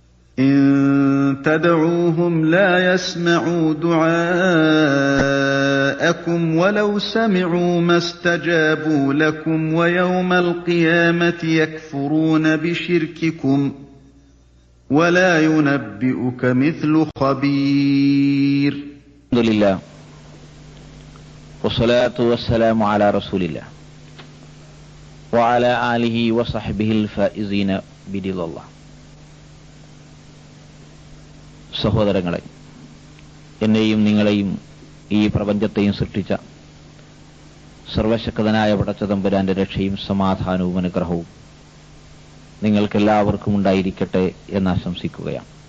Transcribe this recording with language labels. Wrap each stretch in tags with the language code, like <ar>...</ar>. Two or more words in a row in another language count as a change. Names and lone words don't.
<ar>إن تدعوهم لا يسمعوا دعاءكم ولو سمعوا ما استجابوا لكم ويوم القيامة يكفرون بشرككم ولا ينبئك مثل خبير. الحمد لله والصلاة والسلام على رسول الله وعلى آله وصحبه الفائزين برضا الله.</ar> <ml>സഹോദരങ്ങളെ, എന്നെയും നിങ്ങളെയും ഈ പ്രപഞ്ചത്തെയും സൃഷ്ടിച്ച സർവശക്തനായ പടച്ചതമ്പുരാന്റെ രക്ഷയും സമാധാനവും അനുഗ്രഹവും നിങ്ങൾക്കെല്ലാവർക്കും ഉണ്ടായിരിക്കട്ടെ എന്നാശംസിക്കുകയാണ്.</ml>